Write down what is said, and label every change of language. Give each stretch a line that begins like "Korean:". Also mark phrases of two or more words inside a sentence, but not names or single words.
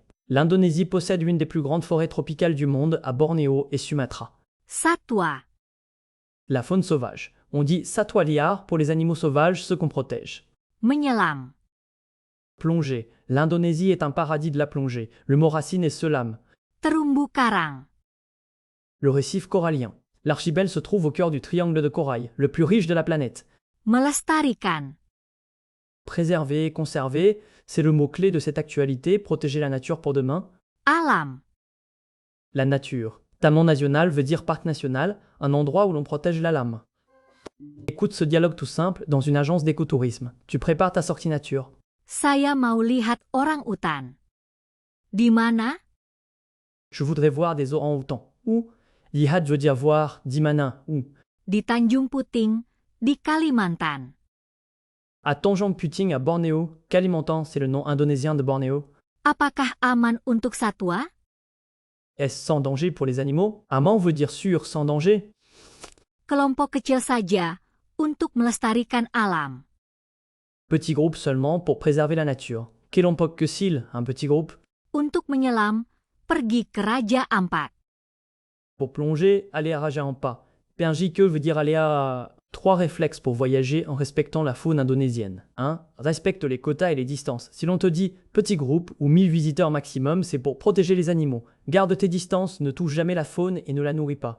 French: L'Indonésie possède une des plus grandes forêts tropicales du monde à Bornéo et Sumatra.
Indonesian: Satwa.
French: La faune sauvage. On dit
Indonesian: satwa liar
French: pour les animaux sauvages, ceux qu'on protège.
Indonesian: Menyelam.
French: Plongée. L'Indonésie est un paradis de la plongée. Le mot racine est selam.
Indonesian: Terumbu karang.
French: Le récif corallien. L'archipel se trouve au cœur du triangle de corail, le plus riche de la planète.
Indonesian: Melestarikan.
French: Préserver, conserver, c'est le mot-clé de cette actualité, protéger la nature pour demain.
Indonesian: Alam.
French: La nature.
Indonesian: Taman national
French: veut dire parc national, un endroit où l'on protège la lame. Écoute ce dialogue tout simple dans une agence d'écotourisme. Tu prépares ta sortie nature.
Indonesian: Saya mau lihat orang-utan. Di mana?
French: Je voudrais voir des orang-outans. Ou lihat veut dire voir, dimana, ou.
Indonesian: Di Tanjung Puting, di Kalimantan.
French: À Tanjung Puting à Bornéo, Kalimantan, c'est le nom indonésien de Bornéo.
Indonesian: Apakah aman untuk satwa?
French: Est-ce sans danger pour les animaux? Aman veut dire sûr, sans danger.
Indonesian: Kelompok kecil saja untuk melestarikan alam.
French: Petit groupe seulement pour préserver la nature.
Indonesian: Kelompok kecil,
French: un petit groupe.
Indonesian: Untuk menyelam, pergi ke Raja Ampat.
French: Pour plonger, aller à Raja Ampat.
Indonesian: Pergi-ke
French: veut dire aller à... 3 réflexes pour voyager en respectant la faune indonésienne. 1. Respecte les quotas et les distances. Si l'on te dit petit groupe ou 1000 visiteurs maximum, c'est pour protéger les animaux. Garde tes distances, ne touche jamais la faune et ne la nourris pas.